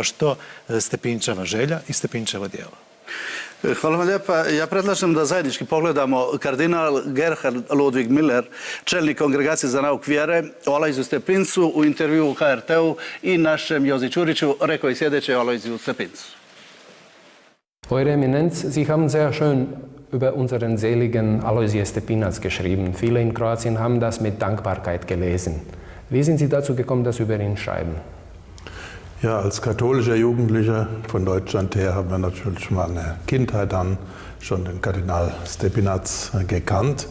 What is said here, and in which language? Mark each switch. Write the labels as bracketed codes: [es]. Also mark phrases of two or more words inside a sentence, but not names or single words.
[hr] Možda je baš to Stepinčeva želja i Stepinčevo djelo. Hvala vam lijepa. Ja predlažem da zajednički pogledamo kardinal Gerhard Ludwig Miller, čelnik Kongregacije za nauk vjere, o Alojziju Stepincu u intervju u HRT-u i našem Jozi Čuriću rekao i sljedeće o Alojziju Stepincu. [de] Eure Eminenz, Sie haben sehr schön über unseren seligen Aloysius Stepinac geschrieben. Viele in Kroatien haben das mit Dankbarkeit gelesen. Wie sind Sie dazu gekommen, das über ihn schreiben? Ja, als katholischer Jugendlicher von Deutschland her haben wir natürlich schon mal in der Kindheit an schon den Kardinal Stepinac gekannt.